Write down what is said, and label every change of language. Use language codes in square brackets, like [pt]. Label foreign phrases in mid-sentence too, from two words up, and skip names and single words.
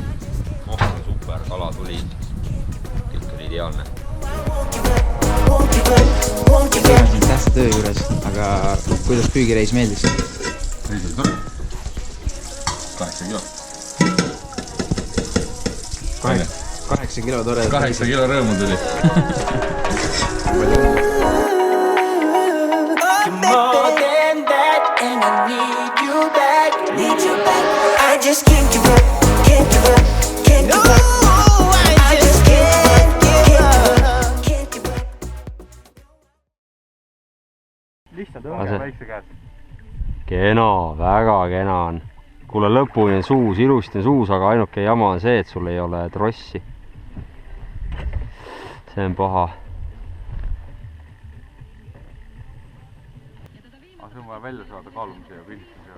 [et] Maht on super, kala tuli. Kõik oli ideaalne. Tähtsa töö juures, aga kuidas püügireis meeldis? 8 kilo tore. 8 kilo rõõmu tuli. [en] More than that, and I need you back. Need you back. I just can't give up, can't give up, can't give up. I just can't give up, can't give up. [et] lihtsalt õnge väikse käes. Kena, väga kena on. Kuule, lõpuni on suus, ilusti on suus, aga ainuke jama on see, et sul ei ole trossi. See on paha. Aga see on vaja välja saada kaalumise ja pildistuse.